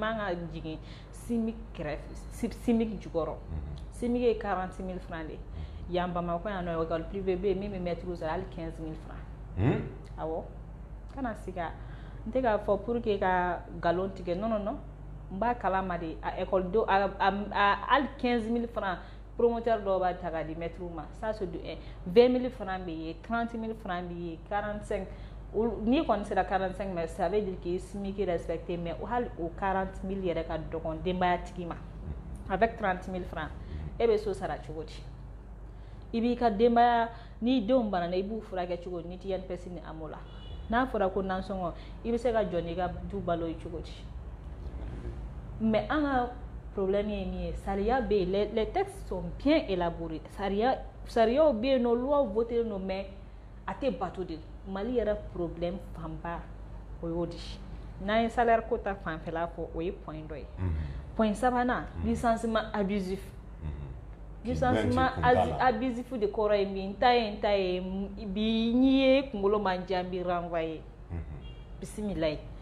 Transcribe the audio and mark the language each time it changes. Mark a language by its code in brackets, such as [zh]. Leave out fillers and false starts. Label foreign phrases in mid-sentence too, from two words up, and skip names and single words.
[bm] man ka jigin SMIC kɛrɛfɛ SMIC jukɔrɔ SMIC ye 40 000 francs de yan Bamakɔ yan nɔ [fr] école privée [bm] bɛ yen min bɛ maître sara hali 15 000 francs awɔ kana siga n tɛ k'a fɔ [fr] pour que [bm] ka nkalon tigɛ non n b'a kalama de a école do hali 15 000 francs promoteur dɔw b'a ta k'a di maître ma [fr] ça c'est de [bm] 20 000 francs bɛ yen 30 000 francs bɛ yen 45 n'i kɔni sera 45 [fr] mais ça veut dire que [bm] i SMIC respecté mais hali o 40 000 yɛrɛ ka dɔgɔn denbayatigi ma avec 30 000 francs e bɛ so sara cogo di i b'i ka denbaya n'i denw banana i b'u furakɛ cogo di n'i tɛ INPS ni AMO la n'a fɔra ko nansɔngɔ i bɛ se ka jɔ n'i ka du balo ye cogo di mais an ka problème ye min ye sariya bɛ yen [fr] les textes sont bien élaborés [bm] sariyaw bɛ yen nɔ [fr] loi voté [bm] non mais a tɛ bato de Mali yɛrɛ problème fanba o y'o di n'an ye salaire ko ta fanfɛla fɔ o ye point dɔ ye point sabanan [fr] licenciement abusif licenciement abusif [bm] de kɔrɔ ye min n ta ye bi n'i ye kunkolo man jan n b'i renvoyer bisimilayi